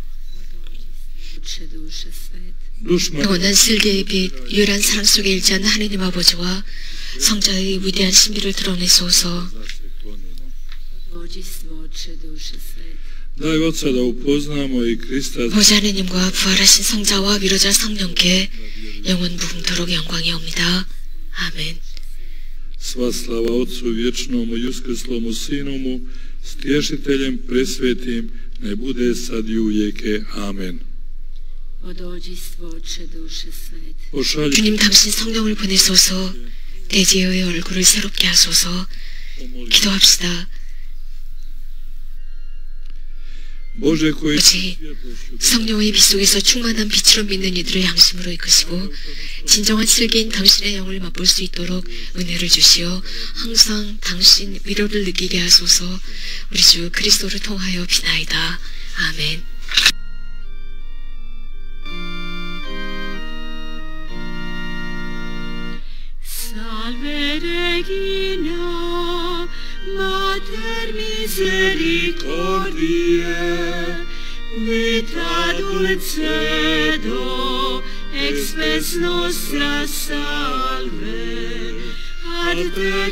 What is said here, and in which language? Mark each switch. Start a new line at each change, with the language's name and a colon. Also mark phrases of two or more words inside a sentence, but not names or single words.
Korean: 영원한 슬기의 빛, 유일한 사랑 속에 일치한 하느님 아버지와 성자의 위대한 신비를 드러내소서. 보좌 하느님과 부활하신 성자와 위로자 성령께 영원 무궁토록 영광이옵니다. 아멘.
Croatian: Sva slava Otcu vječnomu i uskrslomu Sinomu, stješiteljem presvetim, ne bude sad i uvijeke. Amen.
Korean: 주님 당신 성령을 보내소서. 대지의 얼굴을 새롭게 하소서. 기도합시다. 아버지, 성령의 빛 속에서 충만한 빛으로 믿는 이들을 양심으로 이끄시고 진정한 슬기인 당신의 영을 맛볼 수 있도록 은혜를 주시어 항상 당신 위로를 느끼게 하소서. 우리 주 그리스도를 통하여 비나이다. 아멘.
Latin: Salve Regina, Mater misericordiae, vita dulcedo, expes nostra salve, ad te